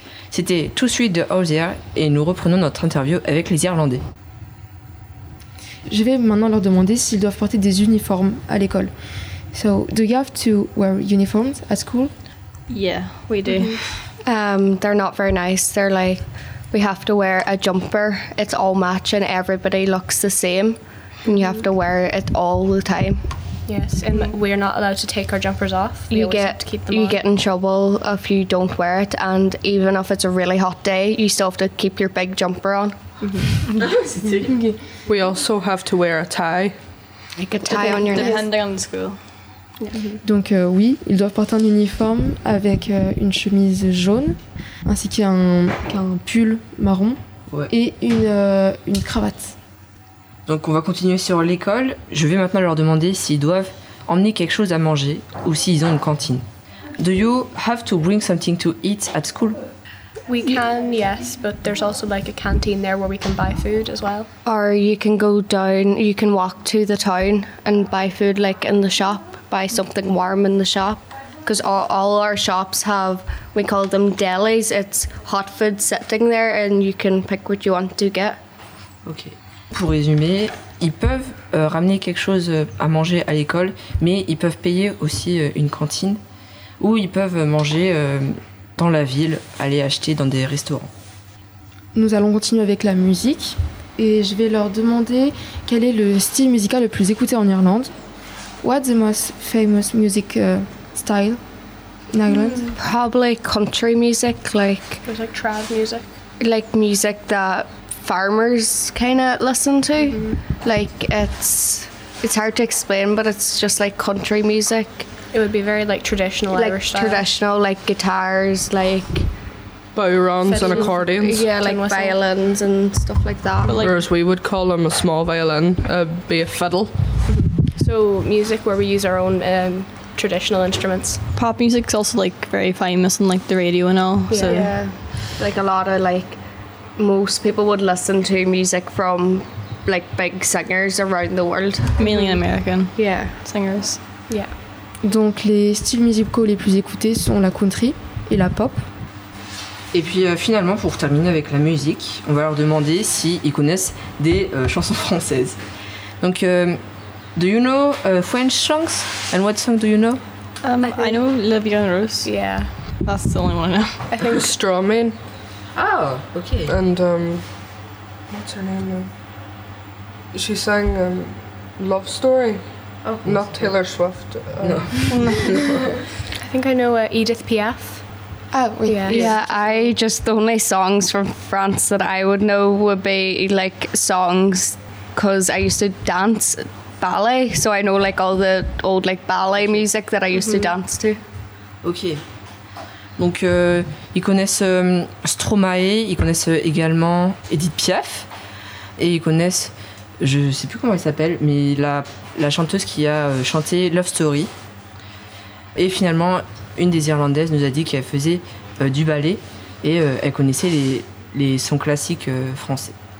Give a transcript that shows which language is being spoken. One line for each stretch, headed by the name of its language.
French: C'était Too Sweet de Ozier et nous reprenons notre interview avec les Irlandais. Je vais maintenant leur demander s'ils doivent porter des uniformes à l'école.
English: So, do you have to wear uniforms at school? Yeah, we do. They're not very nice. They're like, we have to wear a jumper. It's all matching. Everybody looks the same. And you have to wear it all the time. Yes, and we're not allowed to take our jumpers off. We always have to keep them on. You get in trouble if you don't wear it. And even if it's a really hot day, you still have to keep your big jumper on. Mm-hmm. We also have to wear a tie. Like a tie on your depending on the school.
French: Donc oui, ils doivent porter un uniforme avec une chemise jaune, ainsi qu'un pull marron et une cravate. Donc on va continuer sur l'école. Je vais maintenant leur demander s'ils doivent emmener quelque chose à manger ou s'ils ont une cantine.
English: Do you have to bring something to eat at school? We can, yes, but there's also like a canteen there where we can buy food as well. Or you can go down, you can walk to the town and buy food like in the shop. Buy something warm in the shop because all our shops have, we call them delis, it's hot food sitting there and you can pick what you want to get.
French: Ok, pour résumer, ils peuvent ramener quelque chose à manger à l'école, mais ils peuvent payer aussi une cantine ou ils peuvent manger dans la ville, aller acheter dans des restaurants. Nous allons continuer avec la musique et je vais leur demander quel est le style musical le plus écouté en Irlande.
English: What's the most famous music style in Ireland? Probably country music, like... There's like trad music. Like music that farmers kind of listen to. Mm-hmm. Like it's hard to explain, but it's just like country music. It would be very like traditional like Irish style. Traditional, like guitars, like... Bowrons and accordions. Yeah, like violins and stuff like that. Like, whereas we would call them a small violin, be a fiddle. So music where we use our own traditional instruments. Pop music's also like very famous on like the radio and all. Yeah, so. Yeah, like a lot of like most people would listen to music from like big singers around the world. Mainly American. Yeah, singers. Yeah.
French: Donc les styles musicaux les plus écoutés sont la country et la pop. Et puis finalement pour terminer avec la musique, on va leur demander s'ils connaissent des chansons françaises.
English: Donc do you know French songs? And what song do you know? I know Le Vieux Rose. Yeah. That's the only one I know. I think Stromae. Oh, okay. And what's her name? She sang Love Story. Oh, not Taylor Swift. No. I think I know Edith Piaf. I just, the only songs from France that I would know would be like songs because I used to dance ballet, so I know like all the old like ballet music that I used to dance to. Ok.
French: Donc ils connaissent Stromae, ils connaissent également Edith Piaf et ils connaissent, je sais plus comment elle s'appelle, mais la chanteuse qui a chanté Love Story. Et finalement, une des Irlandaises nous a dit qu'elle faisait du ballet et elle connaissait les sons classiques français.